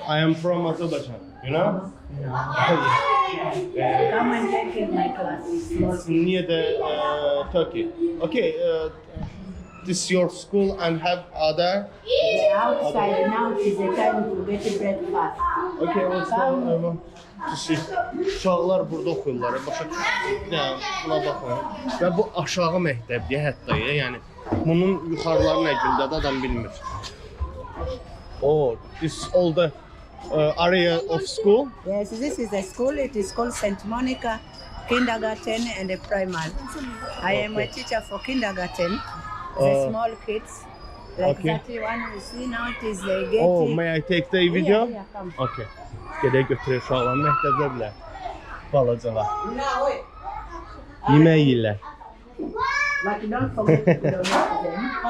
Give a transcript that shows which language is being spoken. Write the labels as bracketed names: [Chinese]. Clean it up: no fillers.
[English] I am from Azerbaijan, you know? Come and take in my class. Near the Turkey. Okay, this is your school and have other? They're outside now. It is the time to get breakfast. Okay, also I want to see. [Azerbaijani] Uşaqlar burada oxuyurlar. Başa düşürəm. Buna baxın. Və bu aşağı məktəbdir hətta. Yəni bunun yuxarıları nə gündədir adam bilmir. [English] Oh, this is all the area of school. Yes, this is the school. It is called St. Monica Kindergarten and the Primary. I am a teacher for kindergarten. The small kids. Like Okay. that one you see now, it is the gate. Oh, may I take the video? Yeah, come. Okay. [Azerbaijani] Gedək götürək uşaqlar məktəbdədirlər. Balacalar. Yemək yeyirlər. [English] But don't forget to donate them.